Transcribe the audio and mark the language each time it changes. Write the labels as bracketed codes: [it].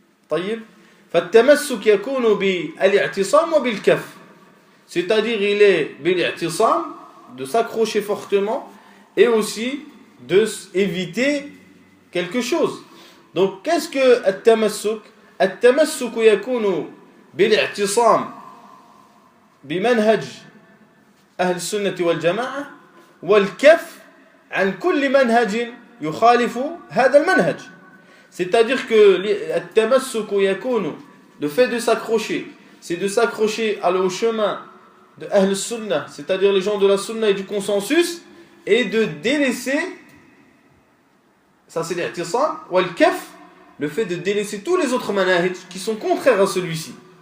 [ar] طيب فالتمسك يكون بالاعتصام وبالكف, [fr] c'est-à-dire il est بالاعتصام, de s'accrocher fortement, et aussi de éviter quelque chose. Donc qu'est-ce que التمسك? [ar] التمسك يكون بالاعتصام بمنهج أهل السنة والجماعة والكف عن كل منهج يخالف هذا المنهج. [fr] C'est-à-dire que [ar] التمسك يكون, [fr] le fait de s'accrocher, c'est de s'accrocher au chemin de Ahl Sunnah, c'est-à-dire les gens de la Sunnah et du consensus, et de délaisser, ça c'est l'I'tisam, ou le Kaf, le fait de délaisser tous les autres manahij qui sont contraires à celui-ci.